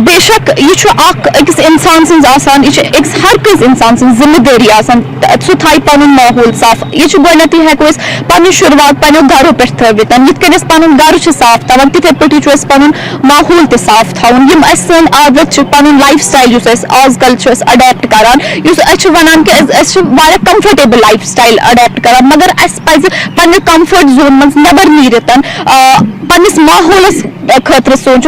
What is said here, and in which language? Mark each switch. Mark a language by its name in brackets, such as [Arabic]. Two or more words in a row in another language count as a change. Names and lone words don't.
[Kashmiri] بے شک یہ اکس انسان سن اکس ہر کس انسان سن ذمہ داری سہ تھائی پن ماحول صاف. یہ گۄڈنیتھٕے ہیٚکو أسۍ پنٕنۍ شروعات پنو گھرو پہ تھٲوِتھ یِتھ کٔنۍ أسۍ پنُن گرٕ چھِ صاف تھاوان تِتھے پٲٹھی چھُ اَسہِ پنُن ماحول تہِ صاف تھاوُن. یِم اَسہِ سٲنۍ عادت چھِ پنُن [English] life style [Kashmiri] یُس أسۍ آز کل چھِ أسۍ اڈیپٹ کران یُس أسۍ چھِ ونان کہِ أسۍ چھِ واریاہ [English] comfortable life style adapt [Kashmiri] کران مگر اَسہِ پزِ پننہِ [English] comfort zone [Kashmiri] منٛز نٮ۪بر نیٖرِتھ پننس ماحولس خٲطرٕ سونٛچُن.